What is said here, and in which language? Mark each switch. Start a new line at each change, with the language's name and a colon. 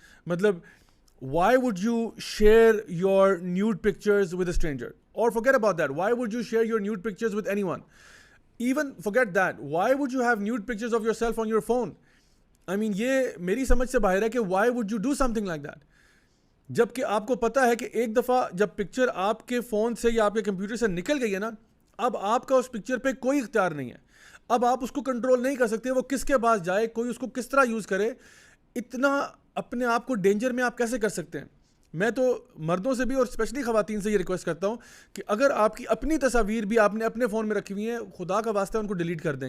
English: مطلب why would you share your nude pictures with a stranger, اور forget about that, why would you share your nude pictures with anyone? Even forget that, why would you have nude pictures of yourself on your phone? I mean,
Urdu: یہ میری سمجھ سے باہر ہے کہ
English: why would you do something like that?
Urdu: جب کہ آپ کو پتا ہے کہ ایک دفعہ جب پکچر آپ کے فون سے یا آپ کے کمپیوٹر سے نکل گئی ہے نا, اب آپ کا اس پکچر پہ کوئی اختیار نہیں ہے. اب آپ اس کو کنٹرول نہیں کر سکتے, وہ کس کے پاس جائے, کوئی اس کو کس طرح یوز کرے. اتنا اپنے آپ کو ڈینجر میں آپ کیسے کر سکتے ہیں؟ میں تو مردوں سے بھی اور اسپیشلی خواتین سے یہ ریکویسٹ کرتا ہوں کہ اگر آپ کی اپنی تصاویر بھی آپ نے اپنے فون میں رکھی ہوئی ہیں, خدا کا واسطہ ان کو ڈیلیٹ کر دیں.